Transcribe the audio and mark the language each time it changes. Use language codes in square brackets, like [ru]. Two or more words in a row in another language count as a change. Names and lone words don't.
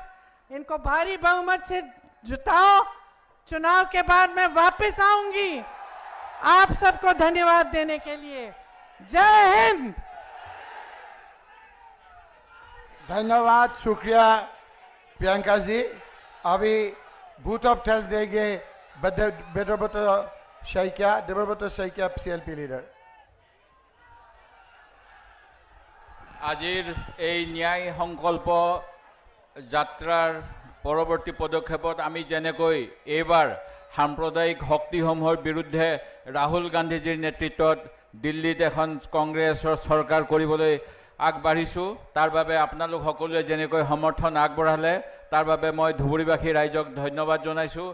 [hi] इनको भारी बहुमत से जिताओ, चुनाव के बाद मैं वापस आऊंगी आप सबको धन्यवाद देने के लिए। जय हिंद। धन्यवाद, शुक्रिया प्रियंका जी। अभी [en] vote of thanks [hi] देंगे देवव्रत शइकिया CLP लीडर। [as] আজিৰ এই ন্যায় সংকল্প যাত্ৰাৰ পৰৱৰ্তী পদক্ষেপত আমি যেনেকৈ এইবাৰ সাম্প্ৰদায়িক শক্তিসমূহৰ বিৰুদ্ধে ৰাহুল গান্ধীজীৰ নেতৃত্বত দিল্লীত এখন কংগ্ৰেছৰ চৰকাৰ কৰিবলৈ আগবাঢ়িছোঁ, তাৰ বাবে আপোনালোক সকলোৱে যেনেকৈ সমৰ্থন আগবঢ়ালে তাৰ বাবে মই ধুবুৰীবাসী ৰাইজক ধন্যবাদ জনাইছোঁ।